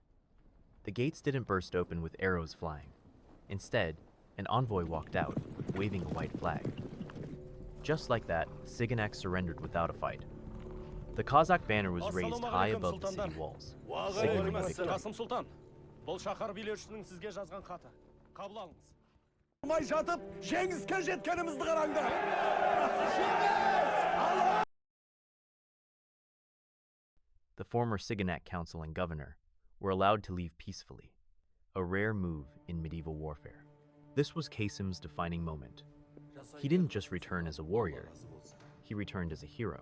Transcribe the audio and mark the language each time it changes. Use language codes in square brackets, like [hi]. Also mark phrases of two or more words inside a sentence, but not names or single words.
[en] The gates didn't burst open with arrows flying. Instead, an envoy walked out, waving a white flag. Just like that, Siganak surrendered without a fight. The Kazakh banner was raised high above the city walls, signaling victory. [kk] Qasım Sultan, бұл шаһар билеушісінің сізге жазған хаты. Қабыл алыңыз. Olmay жатып, жеңіске жеткенімізді қараңдар. [en] The former Siganak council and governor were allowed to leave peacefully, a rare move in medieval warfare. This was Qasim's defining moment. He didn't just return as a warrior, he returned as a hero.